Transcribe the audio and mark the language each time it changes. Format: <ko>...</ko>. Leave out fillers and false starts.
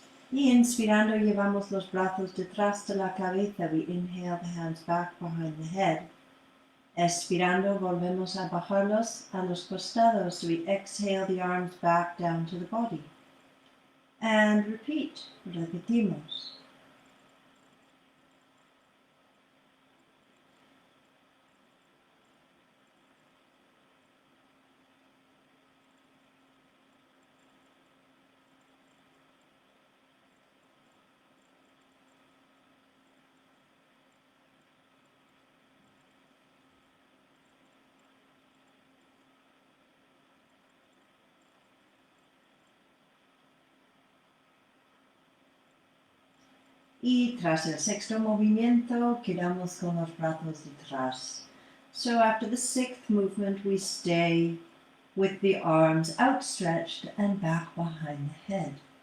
<es>Y inspirando, llevamos los brazos detrás de la cabeza.</es> <en>We inhale the hands back behind the head.</en> <es>Expirando, volvemos a bajarlos a los costados.</es> <en>We exhale the arms back down to the body. And repeat.</en> <es>Repetimos. Y tras el sexto movimiento, quedamos con los brazos detrás.</es> <en>So after the sixth movement, we stay with the arms outstretched and back behind the head.</en>